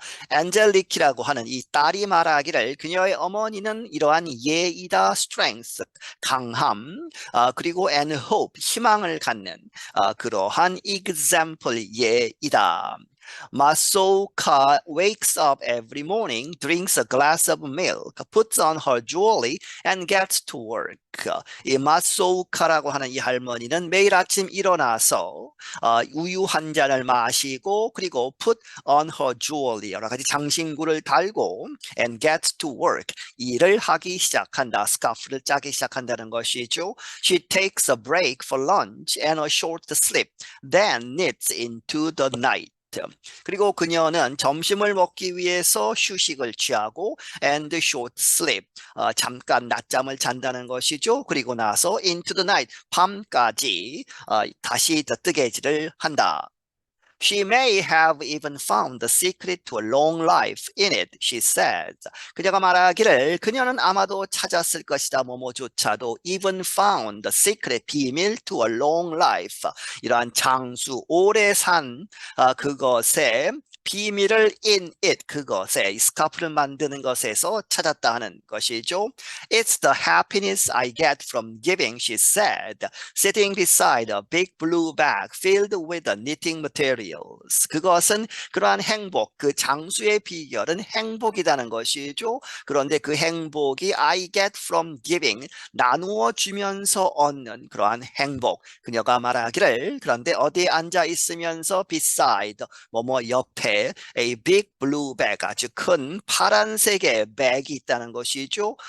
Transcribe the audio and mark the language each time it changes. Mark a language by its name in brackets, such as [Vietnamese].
[Korean] 엔젤리키라고 하는 이 딸이 말하기를 그녀의 어머니는 이러한 예의다, strength, 강함, 그리고 [English] and hope, [Korean] 희망을 갖는 그러한 example, 예이다. [English] Masoka wakes up every morning, drinks a glass of milk, puts on her jewelry, and gets to work. [Korean] 이 마소카라고 하는 이 할머니는 매일 아침 일어나서 우유 한 잔을 마시고 그리고 [English] put on her jewelry, [Korean] 여러 가지 장신구를 달고 [English] and gets to work, [Korean] 일을 하기 시작한다. 스카프를 짜기 시작한다는 것이죠. [English] She takes a break for lunch and a short sleep, then knits into the night. [Korean] 그리고 그녀는 점심을 먹기 위해서 휴식을 취하고 [English] and short sleep, [Korean] 잠깐 낮잠을 잔다는 것이죠. 그리고 나서 [English] into the night, [Korean] 밤까지 다시 뜨개질을 한다. [English] She may have even found the secret to a long life in it, she says. [Korean] 그녀가 말하기를 그녀는 아마도 찾았을 것이다. 뭐뭐조차도 [English] even found the secret, [Korean] 비밀 [English] to a long life. [Korean] 이러한 장수, 오래 산 그것에 비밀을 [English] in it, [Korean] 그것에 스카프를 만드는 것에서 찾았다 하는 것이죠. [English] It's the happiness I get from giving, she said, sitting beside a big blue bag filled with the knitting materials. [Korean] 그것은 그러한 행복, 그 장수의 비결은 행복이라는 것이죠. 그런데 그 행복이 [English] I get from giving, [Korean] 나누어 주면서 얻는 그러한 행복. 그녀가 말하기를 그런데 어디에 앉아 있으면서 beside, 뭐뭐 옆에 [English] a big blue bag, [Korean] 아주 큰 파란색의 백이 있다는 것이죠.